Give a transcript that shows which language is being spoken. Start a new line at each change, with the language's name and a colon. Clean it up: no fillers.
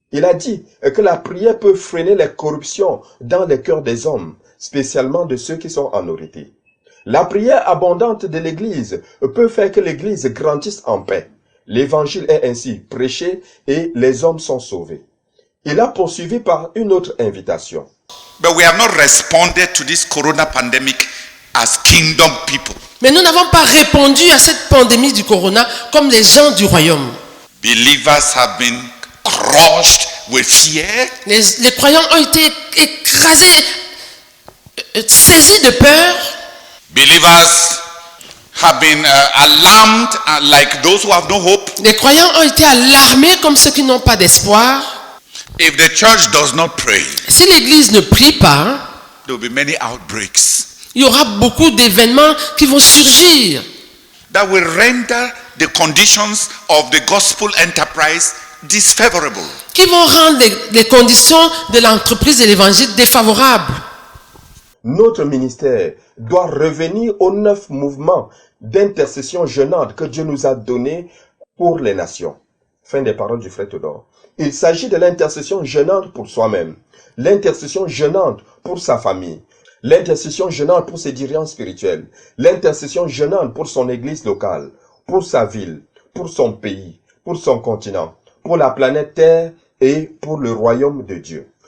French: Il a dit que la prière peut freiner les corruptions dans les cœurs des hommes, spécialement de ceux qui sont en autorité. La prière abondante de l'Église peut faire que l'Église grandisse en paix. L'Évangile est ainsi prêché et les hommes sont sauvés. Il a poursuivi par une autre invitation.
English: But we have not responded to this corona pandemic as kingdom people.
French: Mais nous n'avons pas répondu à cette pandémie du corona comme les gens du royaume.
English: Believers have been crushed with fear.
French: Les croyants ont été écrasés, saisis de peur.
English: Believers have been alarmed like those who have no hope.
French: Les croyants ont été alarmés comme ceux qui n'ont pas d'espoir.
English: If the church does not pray,
French: Si l'Église ne prie pas,
English: there will be many outbreaks
French: il y aura beaucoup d'événements qui vont surgir,
English: that will render the conditions of the gospel enterprise disfavorable.
French: qui vont rendre les conditions de l'entreprise de l'évangile défavorables. Notre ministère doit revenir aux 9 mouvements d'intercession jeûnante que Dieu nous a donnés pour les nations. Fin des paroles du frère Théodore. Il s'agit de l'intercession jeûnante pour soi-même, l'intercession jeûnante pour sa famille, l'intercession jeûnante pour ses dirigeants spirituels, l'intercession jeûnante pour son église locale, pour sa ville, pour son pays, pour son continent, pour la planète Terre et pour le royaume de Dieu.